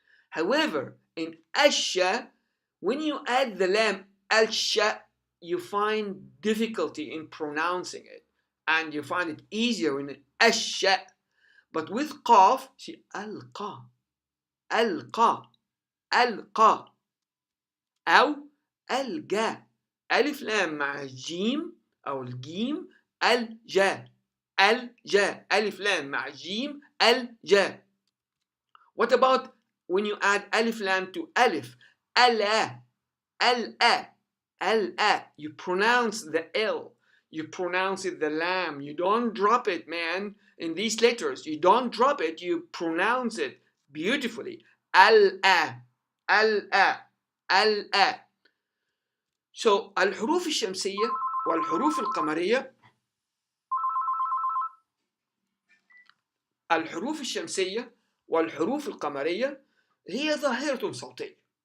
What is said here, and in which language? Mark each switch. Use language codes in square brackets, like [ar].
[en] However, in asha, when you add the lam, alsha, you find difficulty in pronouncing it, and you find it easier in asha. But with qaf, see, alqa, alqa, alqa, أو ألقى. [ar] ألف لام مع الجيم أو الجيم, الجا, الجا. ألف لام مع الجيم, الجا. [en] What about when you add alif lam to alif? Ala, ala, ala. You pronounce the L. You pronounce it the lam. You don't drop it, man. In these letters, you don't drop it. You pronounce it beautifully. Al-a, al-a, al-a. [ar] So, الحروف الشمسية والحروف القمرية. الحروف الشمسية والحروف القمرية هي ظاهرة صوتية.